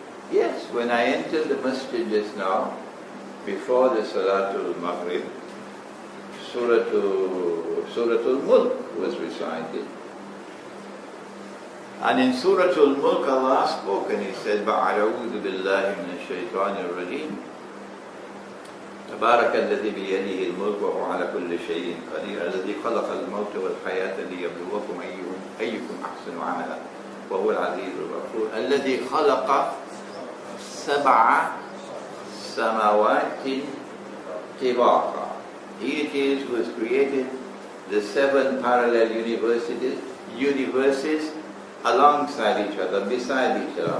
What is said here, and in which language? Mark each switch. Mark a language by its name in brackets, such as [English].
[English] Yes, when I entered the masjid just now, before the Salatul Maghrib, Suratul Mulk was recited. And in Suratul Mulk Allah spoke and He said, [Arabic] بَعَلَوُذُ بِاللَّهِ مِنَ الشَّيْطَانِ الرَّجِيمِ تبارك الذي بيده الملك وهو على كل شيء قدير الذي خلق الموت والحياة ليبلوكم أيكم أحسن عملا وهو العزيز الغفور الذي خلق 7 سماوات طباقا. [English] He it is who has created the 7 parallel universes alongside each other, beside each other.